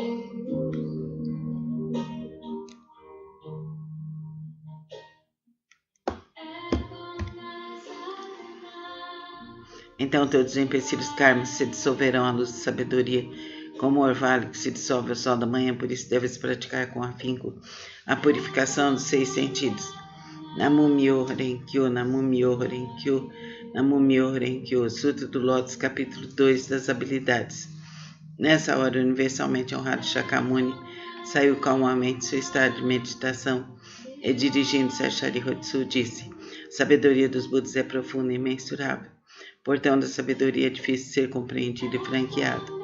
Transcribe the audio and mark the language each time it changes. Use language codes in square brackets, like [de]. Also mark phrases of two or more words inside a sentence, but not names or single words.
[pt] Então todos os empecilhos kármicos se dissolverão à luz da sabedoria, como o orvalho que se dissolve ao sol da manhã. Por isso deves praticar com afinco a purificação dos 6 sentidos. [ja] 南無妙法蓮華経、南無妙法蓮華経、南無妙法蓮華経, [pt] Sutra do Lótus, capítulo 2 das habilidades. Nessa hora, o universalmente honrado Shakyamuni saiu calmamente de seu estado de meditação e, dirigindo-se a Sharihatsu, disse: a sabedoria dos Budas é profunda e imensurável. Portão da sabedoria é difícil de ser compreendido e franqueado.